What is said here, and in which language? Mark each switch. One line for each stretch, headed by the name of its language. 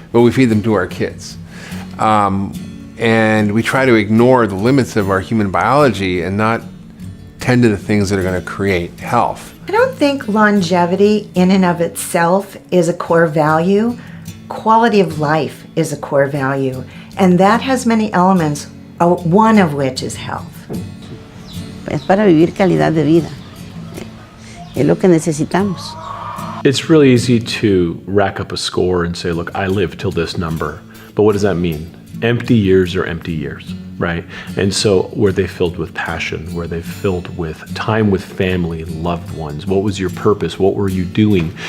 English: But we feed them to our kids. And we try to ignore the limits of our human biology and not tend to the things that are going to create health. I don't think longevity in and of itself is a core value. Quality of life is a core value. And that has many elements, one of which is health.
Spanish: Es para vivir calidad de vida. Es lo que necesitamos.
English: It's really easy to rack up a score and say, look, I live till this number. But what does that mean? empty years are empty years, right? And so were they filled with passion? Were they filled with time with family and loved ones? What was your purpose? What were you doing?